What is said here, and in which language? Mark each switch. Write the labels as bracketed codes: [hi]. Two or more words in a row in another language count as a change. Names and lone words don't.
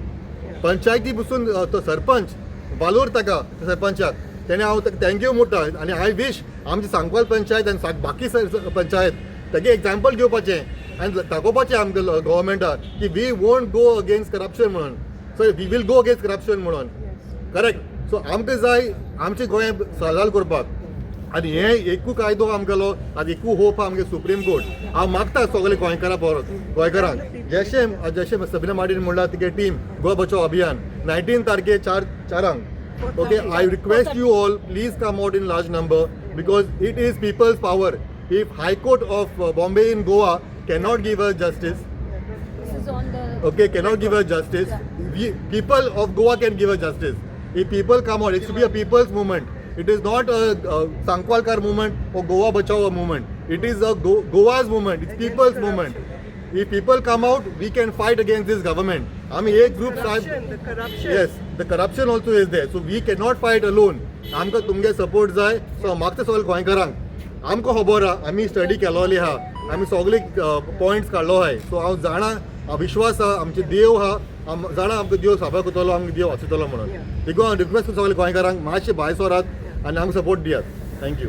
[kok] पंचायती बसून तो सरपंच वालोर ताका सरपंचाक तेणे हांव ताका थँक्यू म्हणटा आनी [en] I wish [kok] आमची सांकवाल पंचायत आनी बाकी पंचायत तेगे एग्जाम्पल घेवपाचें आनी दाखोवपाचें आमकां गव्हर्मेंटाक [en] that we won't go against corruption [kok] म्हणून [en] so we will go against corruption [kok] म्हणून करेक्ट सो आमकां जाय आमचें गोंय साजार करपाक आनी हे एकू कायदो आमगेलो आनी एकू होप आमगे सुप्रीम कोर्ट हांव मागता सगळे गोंयकारां परत गोंयकारांक जशें सबिना मार्टीन म्हणला तिगे टीम गोवा बचाव अभियान 19 तारखे चारांक [en] Okay I request you all please come out in large number because it is people's power if High Court of Bombay in Goa cannot give us justice okay cannot give us justice people of Goa can give us justice if people come out it should be a people's movement it is not a Sankwalkar movement or Goa Bachao movement it is a Goa's movement it's people's movement if people come out we can fight against this government I mean a group the corruption yes the corruption also is there so we cannot fight alone [kok] आमकां तुमगे support जाय so मागता सगळे गोंयकारांक आमकां खबर आहा आमी स्टडी केलोली आहा आमी सगळे पॉयंट्स काडलो आहाय सो हांव जाणा विश्वास आहा आमचे देव आहा जाणा आमकां देव साबा करतलो आमकां देव वाचयतलो म्हणून देखून हांव रिक्वेस्ट करता सगळे गोंयकारांक मातशे भायर सरात आनी आमकां सपोर्ट दियात थँक्यू